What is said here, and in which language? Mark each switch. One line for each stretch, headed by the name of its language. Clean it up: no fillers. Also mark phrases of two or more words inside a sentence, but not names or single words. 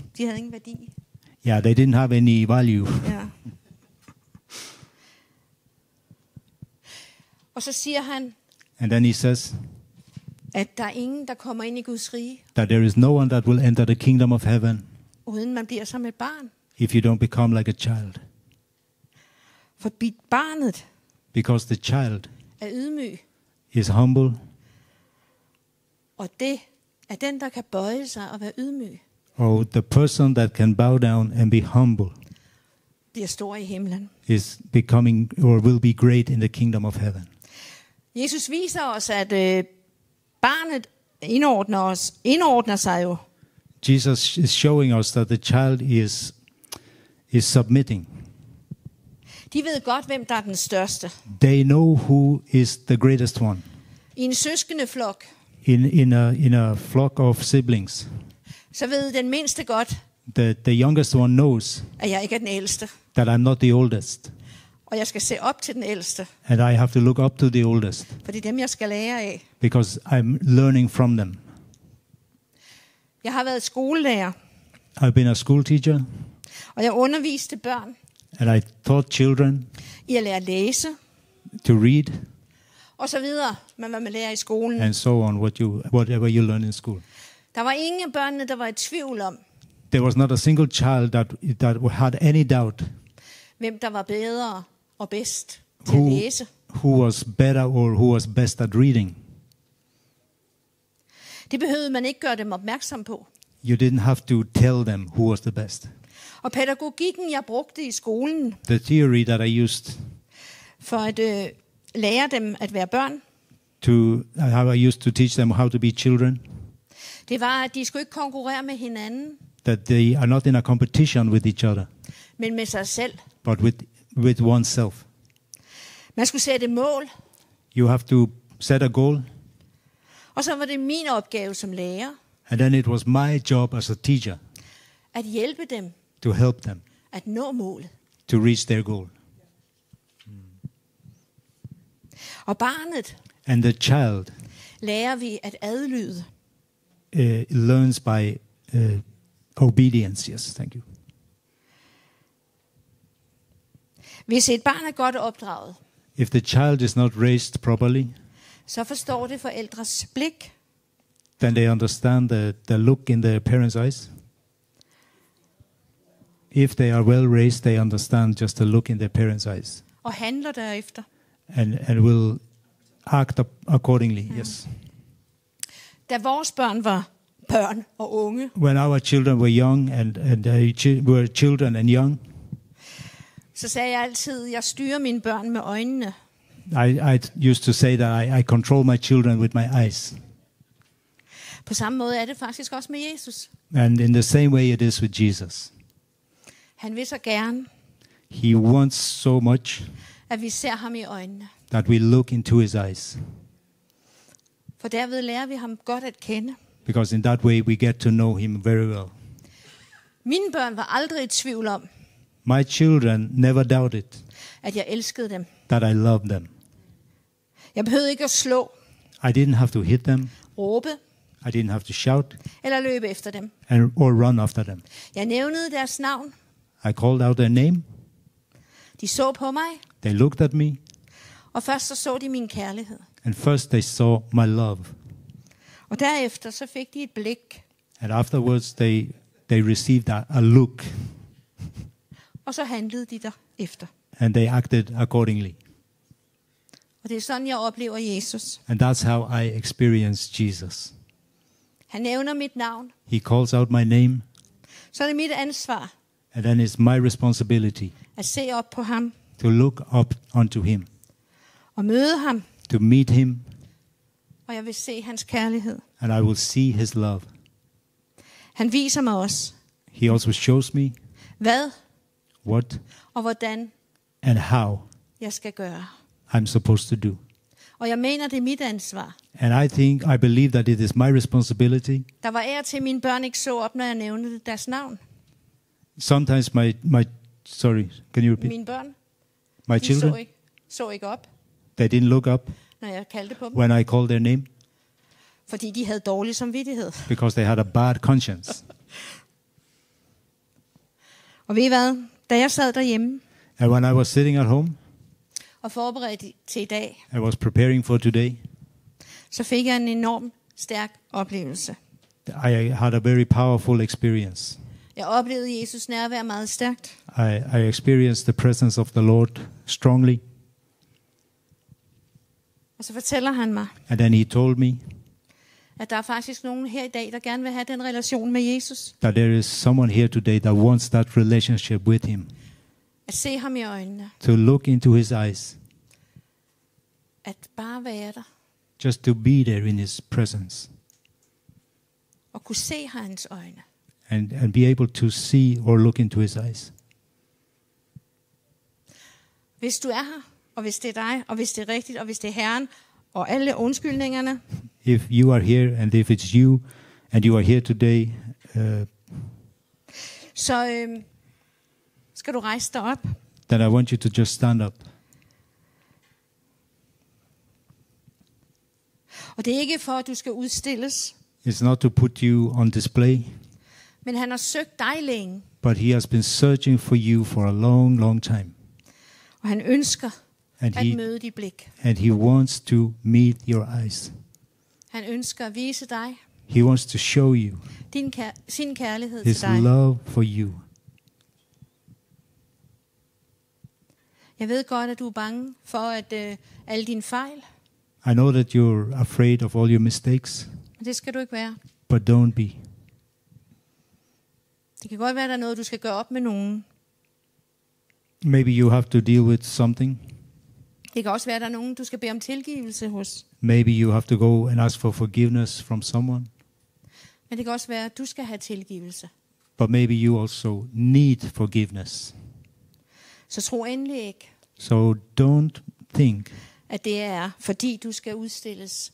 Danish: De havde ingen værdi.
English: Yeah, they didn't have any value.
Danish: Ja. Og så siger han,
English: And then he says
Danish: at der er ingen, der kommer ind i Guds rige,
English: that there is no one that will enter the kingdom of heaven
Danish: uden man bliver som et barn.
English: if you don't become like a child.
Danish: For barnet
English: Because the child
Danish: er ydmyg,
English: is humble,
Danish: og det er den, der kan bøje sig og være ydmyg,
English: or the person that can bow down and be humble
Danish: bliver stor i himlen.
English: is becoming or will be great in the kingdom of heaven.
Danish: Jesus viser os, at barnet indordner sig jo.
English: Jesus is showing us that the child is submitting.
Danish: De ved godt, hvem der er den største.
English: They know who is the greatest one.
Danish: I en søskende flok,
English: In a flock of siblings,
Danish: så ved den mindste godt,
English: the youngest one knows
Danish: at jeg ikke er den ældste.
English: that I'm not the oldest,
Danish: Og jeg skal se op til den ældste,
English: and I have to look up to the oldest
Danish: for det er dem, jeg skal lære af.
English: because I'm learning from them.
Danish: Jeg har været skolelærer,
English: I've been a school teacher,
Danish: og jeg underviste børn
English: and I taught children
Danish: i at lære at læse,
English: to read
Danish: og så videre, med hvad man lærer i skolen.
English: and so on, whatever you learn in school.
Danish: Der var ingen af børnene, der var i tvivl om,
English: There was not a single child that had any doubt
Danish: hvem der var bedre og bedst til at læse.
English: who was better or who was best at reading.
Danish: Det behøvede man ikke gøre dem opmærksom på.
English: You didn't have to tell them who was the best.
Danish: Og pædagogikken, jeg brugte i skolen,
English: The theory that I used
Danish: for at lære dem at være børn,
English: how I used to teach them how to be children,
Danish: det var, at de skulle ikke konkurrere med hinanden,
English: that they are not in a competition with each other,
Danish: men med sig selv.
English: but with oneself.
Danish: Man skulle sætte mål,
English: You have to set a goal,
Danish: og så var det min opgave som lærer,
English: and then it was my job as a teacher
Danish: at hjælpe dem
English: to help them
Danish: at nå målet.
English: to reach their goal.
Danish: Og barnet
English: And the child
Danish: lærer vi at adlyde.
English: learns by obedience. Yes, thank you.
Danish: Hvis et barn er godt opdraget,
English: If the child is not raised properly,
Danish: så forstår det forældres blik,
English: then they understand the look in their parents' eyes. If they are well raised, they understand just the look in their parents' eyes
Danish: og handler derefter.
English: and will act accordingly. Yes.
Danish: Da vores børn var børn og unge,
English: When our children were young and were children and young,
Danish: så sagde jeg altid, at jeg styrer mine børn med øjnene.
English: I used to say that I control my children with my eyes.
Danish: På samme måde er det faktisk også med Jesus.
English: And in the same way it is with Jesus.
Danish: Han vil så gerne,
English: He wants so much
Danish: at vi ser ham i øjnene.
English: that we look into his eyes,
Danish: For derved lærer vi ham godt at kende.
English: because in that way we get to know him very well.
Danish: Mine børn var aldrig i tvivl om,
English: My children never doubted
Danish: at jeg elskede dem.
English: that I loved them.
Danish: Jeg behøvede ikke at slå,
English: I didn't have to hit them.
Danish: råbe
English: I didn't have to shout
Danish: eller løbe efter dem.
English: or run after them.
Danish: Jeg nævnede deres navn.
English: I called out their name.
Danish: De så på mig,
English: They looked at me.
Danish: og først så de min kærlighed.
English: And first they saw my love.
Danish: Og derefter så fik de et blik,
English: And afterwards they received a look.
Danish: og så handlede de derefter.
English: And they acted accordingly.
Danish: Og det er sådan, jeg oplever Jesus.
English: And that's how I experience Jesus.
Danish: Han nævner mit navn.
English: He calls out my name.
Danish: Så er det mit ansvar
English: And then it's my responsibility
Danish: at se op på ham
English: to look up unto him,
Danish: og møde ham.
English: to meet him,
Danish: Og jeg vil se hans kærlighed.
English: and I will see his love.
Danish: Han viser mig også,
English: He also shows me
Danish: hvad
English: what
Danish: og hvordan
English: and how
Danish: jeg skal gøre.
English: I'm supposed to do.
Danish: Og jeg mener, det er mit ansvar.
English: And I believe that it is my responsibility.
Danish: Der var af til, mine børn ikke så op, når jeg nævnte deres navn.
English: Sometimes sorry, can you repeat?
Danish: Mine børn,
English: My
Danish: de
English: children,
Danish: så ikke op,
English: they didn't look up
Danish: når jeg kaldte på dem.
English: when I called their name
Danish: Fordi de havde dårlig samvittighed.
English: because they had a bad conscience.
Danish: Og ved I hvad? Da jeg sad derhjemme
English: And when I was sitting at home,
Danish: og forberedte til i dag,
English: I was preparing for today,
Danish: så fik jeg en enorm stærk oplevelse.
English: I had a very powerful experience.
Danish: Jeg oplevede Jesus nærvær meget stærkt.
English: I experienced the presence of the Lord strongly.
Danish: Og så fortæller han mig,
English: And then he told me
Danish: at der er faktisk nogen her i dag, der gerne vil have den relation med Jesus.
English: that there is someone here today that wants that relationship with him,
Danish: At se ham i øjnene.
English: to look into his eyes,
Danish: At bare være der.
English: just to be there in his presence,
Danish: Og kunne se hans øjne.
English: and be able to see or look into his eyes.
Danish: Hvis du er her, og hvis det er dig, og hvis det er rigtigt, og hvis det er Herren, og alle undskyldningerne,
English: If you are here, and if it's you, and you are here today,
Danish: så skal du rejse dig op.
English: then I want you to just stand up.
Danish: Og det er ikke for, at du skal udstilles,
English: It's not to put you on display,
Danish: men han har søgt dig længe,
English: but he has been searching for you for a long, long time.
Danish: og han ønsker
English: And
Danish: at møde dit blik.
English: he wants to meet your eyes.
Danish: Han ønsker at vise dig
English: He wants to show you
Danish: sin kærlighed
English: his
Danish: til dig.
English: love for you.
Danish: Jeg ved godt, at du er bange for at alle dine fejl,
English: I know that you're afraid of all your mistakes,
Danish: men det skal du ikke være.
English: but don't be.
Danish: Det kan godt være, at der er noget, du skal gøre op med nogen.
English: Maybe you have to deal with something.
Danish: Det kan også være, at der er nogen, du skal bede om tilgivelse hos.
English: Maybe you have to go and ask for forgiveness from someone.
Danish: Men det kan også være, at du skal have tilgivelse.
English: But maybe you also need forgiveness.
Danish: Så tro endelig ikke,
English: So don't think
Danish: at det er, fordi du skal udstilles